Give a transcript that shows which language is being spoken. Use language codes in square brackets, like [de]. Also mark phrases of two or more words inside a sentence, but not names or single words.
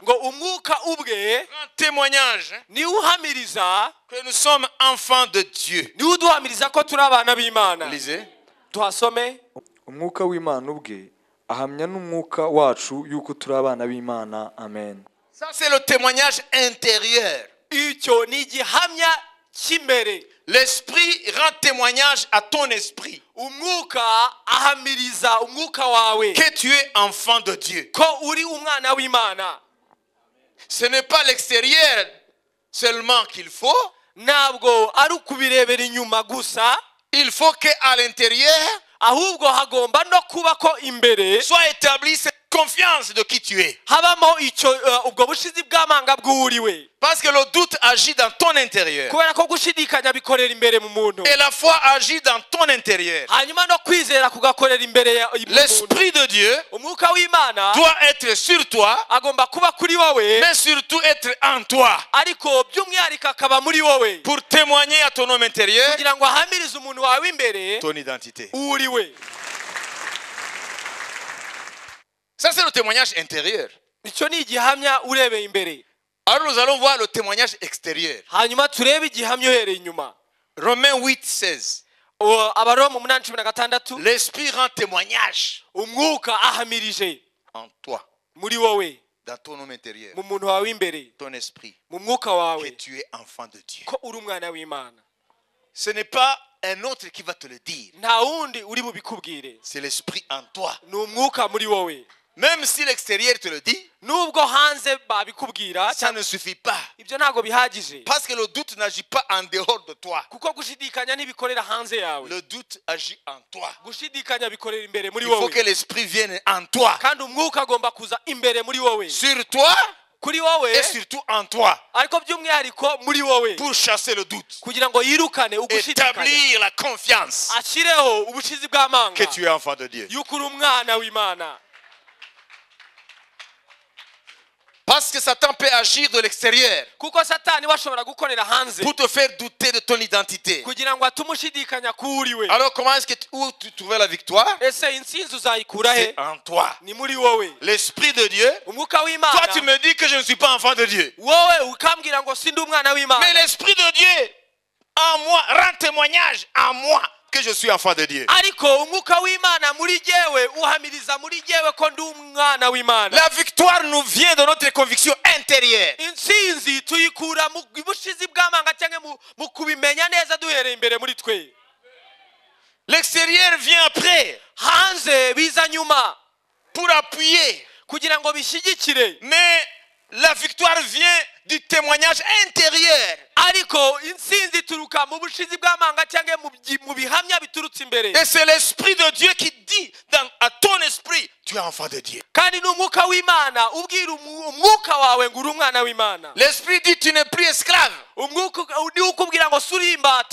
[rw] ngo umwuka ubwe [fr] rend témoignage [rw] ni uhamiriza, [fr] que nous sommes enfants de Dieu. [rw] ni uduhamiriza ko turi abana b'Imana. [fr] Lisez. [rw] Tuhasome. umwuka w'Imana ubwe ahamya n'umwuka wacu yuko turi abana b'Imana. Amen. [fr] Ça c'est le témoignage intérieur. [rw] Icyo ni igihamya cy'imbere. [fr] L'esprit rend témoignage à ton esprit [rw] Umwuka ahamiriza umwuka wawe [fr] que tu es enfant de Dieu. [rw] ko uri umwana w'Imana. [fr] Ce n'est pas l'extérieur seulement qu'il faut. [rw] Ntabwo ari ukubirebera inyuma gusa, [fr] Il faut qu'à l'intérieur [rw] ahubwo hagomba no kuba ko imbere [fr] soit établie cette confiance de qui tu es. [rw] habamo icyo ubwo bushizi bw'amanga bw'uriwe. [fr] Parce que le doute agit dans ton intérieur. [rw] Kubera ko gushidikanya bikorera imbere mu muntu, [fr] Et la foi agit dans ton intérieur. [rw] hanyuma no kwizera kugakorera imbere ya muntu. [fr] L'esprit de Dieu [rw] Umwuka w'Imana [fr] doit être sur toi, [rw] agomba kuba kuri wowe, [fr] mais surtout être en toi. [rw] ariko by'umwihariko akaba muri wowe [fr] Pour témoigner à ton homme intérieur [rw] kugira ngo ahamirize umuntu wawe w'imbere [fr] ton identité. [rw] uriwe. [fr] Ça, c'est le témoignage intérieur. [rw] Icyo ni igihamya urebeye imbere. [fr] Alors, nous allons voir le témoignage extérieur. [rw] Hanyuma turebe igihamya uhereye inyuma. [fr] Romains 8:16. [rw] Abaroma 8:16 [fr] L'esprit rend témoignage [rw] umwuka ahamirije [fr] en toi, [rw] muri wowe, [fr] dans ton homme intérieur, [rw] mu muntu wawe w'imbere, [fr] ton esprit, [rw] mu mwuka [fr] que [rw] wawe [fr] tu es enfant de Dieu. [rw] ko uri umwana w'Imana. [fr] Ce n'est pas un autre qui va te le dire. [rw] Nta wundi uri bubikubwire, [fr] C'est l'esprit en toi. [rw] ni umwuka muri wowe. [fr] Même si l'extérieur te le dit, [rw] Nubwo hanze babikubwira, [fr] ça ne suffit pas. [rw] ibyo ntago bihagije, [fr] Parce que le doute n'agit pas en dehors de toi. [rw] kuko gushidikanya ntibikorera hanze yawe. [fr] Le doute agit en toi. [rw] Gushidikanya bikorera imbere muri [fr] Il faut [rw] wowe, [fr] que l'esprit vienne en toi. [rw] kandi umwuka agomba kuza imbere muri wowe, [fr] Sur toi [rw] kuri wowe, [fr] et surtout en toi. [rw] ariko by'umwihariko muri wowe, [fr] Pour chasser le doute. [rw] kugira ngo yirukane ugushidikanya, [fr] Établir la confiance [rw] ashyireho ubushizi bw'amanga [fr] que tu es enfant de Dieu. [rw] yuko uri umwana w'Imana. [fr] Parce que Satan peut agir de l'extérieur [rw] Kuko Satani washobora gukorera hanze [fr] pour te faire douter de ton identité. [rw] kugira ngo atume ushidikanya ko uriwe. [fr] Alors comment est-ce que où tu trouvais la victoire? [rw] Ese intsinzi uzayikura he? [fr] C'est en toi. [rw] Ni muri wowe. [fr] L'esprit de Dieu. [rw] Umwuka [fr] Toi [rw] w'Imana, [fr] tu me dis que je ne suis pas enfant de Dieu. [rw] wowe ukambwira ngo sindi umwana [fr] Mais [rw] w'Imana, [fr] l'esprit de Dieu en moi rend témoignage en moi que je suis enfant de Dieu. [rw] ariko umwuka w'Imana muri jyewe uhamiriza muri jyewe ko ndi umwana w'Imana. [fr] La victoire nous vient de notre conviction intérieure. [rw] Intsinzi tuyikura mu bushizi bw'amanga cyangwa mu kubimenya neza duhereye imbere muri twe. [fr] L'extérieur vient après [rw] Hanze biza nyuma [fr] pour appuyer. [rw] kugira ngo bishyigikire, [fr] Mais la victoire vient du témoignage intérieur. [rw] ariko intsinzi ituruka mu bushizi bw'amanga cyangwa mu bihamya biturutse imbere. [fr] Et c'est l'esprit de Dieu qui dit à ton esprit, tu es es enfant de Dieu. [rw] kandi ni umwuka w'imana ubwira umwuka wawe ngo uri umwana w'imana. [fr] L'esprit dit tu n'es plus esclave. [rw] umwuka niwo ukubwira ngo suri imbata,